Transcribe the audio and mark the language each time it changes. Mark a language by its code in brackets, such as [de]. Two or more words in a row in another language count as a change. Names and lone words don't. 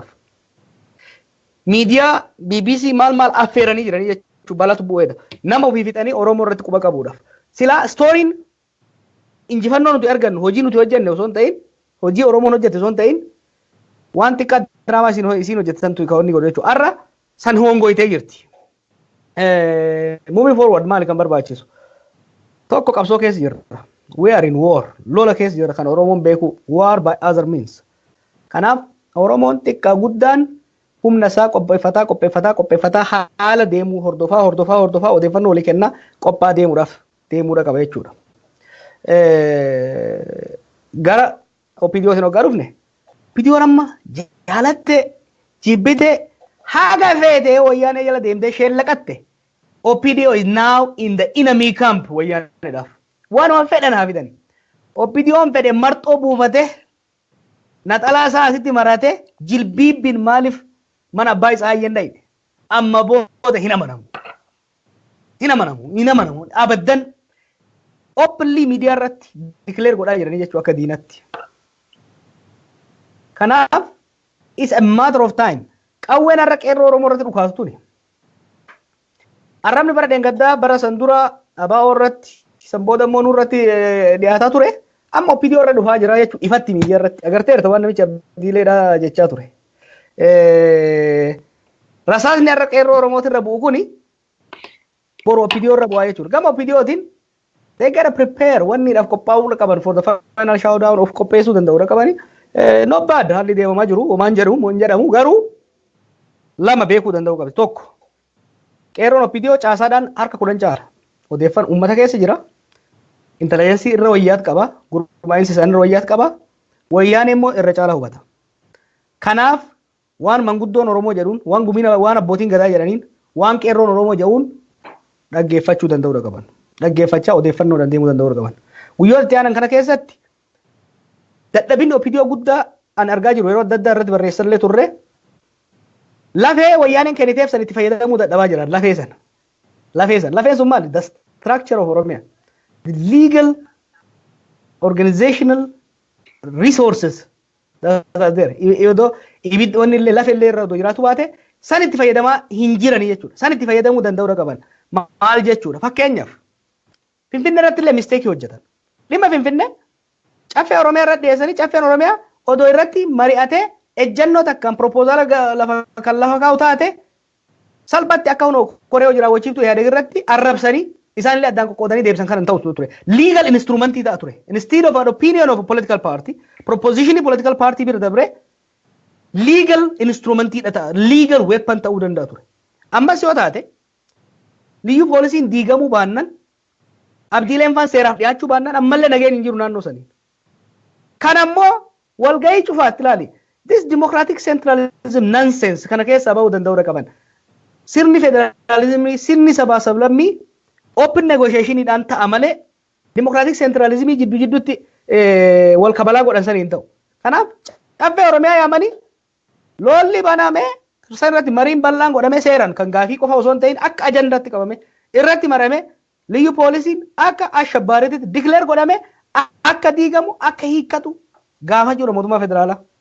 [om] Miidiyaa BBC maal affeeranii jiranii jechuudha balatu bu'eedha. Nama ofii fixanii Oromoo irratti quba qabuudhaaf. Silaa stooriin injifannoo nuti argannu hojii nuti hojjenne osoo hin ta'in hojii Oromoon hojjette osoo hin ta'in waan xiqqaa diraamaa isiin hojjette santu kan inni godhu jechuudha. Har'a san hongoyitee jirti. [en] Moving forward [om] maali kan barbaachisu? Tokko qabsoo keessa jirra. [en] We are in war. [om] Lola keessa jirra kan Oromoon beeku [en] war by other means. [om] Kanaaf Oromoon xiqqaa guddaan humna isaa qopheeffataa haala deemuu hordofaa odeeffannoo walii kennaa qophaa deemuudha qaba jechuudha. Gara OPDO sin hoggaa dhufne OPDOon amma jaalatte jibbite haga feete wayyaanee jala deemtee sheellaqatte OPDO [en] is now in the enemy camp [om] wayyaaneedhaaf. Waanuma fedhan haa fidan. OPDOon fedhe marxoo buufate naxalaa isaa asitti marate jilbiibbiin maaliif mana abbaa isaa hayyan dhayne amma booda hin amanamu abaddan openly miidiyaa irratti declare godhaa jiranii jechuudha akka diinatti. Kanaaf [en] is a matter of time [om] qawween har'a qeerroo Oromoo irratti dhukaasu tuni. Arrabni bara dheengaddaa bara sandura abaa'oo irratti san booda immoo nurratti dhiyaataa ture amma OPDO irra dhufaa jira jechuudha ifatti miidiyaa irratti agarteerta waan namicha abdiileedhaa jechaa ture. Rasaasni har'a qeerroo Oromooti irra bu'u kuni boru OPDO irra bu'aa jechuudha. Gama OPDOtiin [en] they gotta prepare [om] wanniidhaaf qophaa'uu qaban [en] for the final showdown [om] of qopheessuu danda'uu qabani. [en] Not bad [om] haalli deemamaa jiru homaan jedhamu garuu lama beekuu danda'uu qabi. Tokko qeerroon OPDO caasaadhaan harka 10 caala. Odeeffannoo uummata keessa jira. Intelligensii irra wayyaat qaba. Gurmaa'insi isaanii irra wayyaat qaba. Wayyaan immoo irra caala hubata. Kanaaf waan manguddoon Oromoo jedhuun waan gumina waan abbootiin gadaa jedhaniin waan qeerroon Oromoo jedhuun dhaggeeffachuu danda'uu qaban. Dhaggeeffachaa odeeffannoo deemuu danda'uu qaban. guyyoota itti aanan kana keessatti dadhabinni OPDO guddaa an argaa jiru yeroo adda addaa irratti barreessallee turre lafee wayyaaneen kenniteef san itti fayyadamuu dadhabaa jiran lafee sun maali [en] the structure of Oromia the legal organizational resources that are there [om] yoo ibidda wanni illee lafee illee irra jiraatu baate san itti fayyadamaa hin jiranii jechuudha san itti fayyadamuu danda'uu qaban maal jechuudha fakkeenyaaf Finfinnee irratti illee mistake hojjetan dhimma Finfinnee caffee Oromiyaa irratti dhiyeessanii caffeen Oromiyaa odoo irratti mari'atee ejjennoo takkaan proposala lafa kaa'u taate salphatti akka hunoo koree hojii raawwachiiftuu yaada irratti arrabsanii isaanillee addaan qoqqoodanii deebisan kan ta'u ture legal instrumentii ta'a ture [en] instead of an opinion of a political party proposition political party [om] bira dabre legal instrumentii ta'a legal weapon ta'uu danda'a ture ammas yoo taate liyyu poolisiin diigamuu baannan abdiileen faan seeraaf dhiyaachuu baannan ammallee nageen hin jiru naannoo sanii kan ammoo walgahii cufaatti ilaali [en] this democratic centralism nonsense [om] kana keessaa bahuu danda'uu qaban sirni federalizimii sirni sabaa sablammii open negotiationiidhaan ta'a malee [en] democratic centralismii [om] jidduutti wal kabalaa godhan sanii hin ta'u kanaaf caffee Oromiyaa yaamanii lolli banamee irratti mariin bal'aan godhamee seeran kan gaafii qofa osoo hin ta'in akka ajandaatti qabame irratti marame liyyu poolisiin akka ashabbaariitti declare godhame akka diigamu akka hiikkatu gaafa jiru mootummaa federaalaa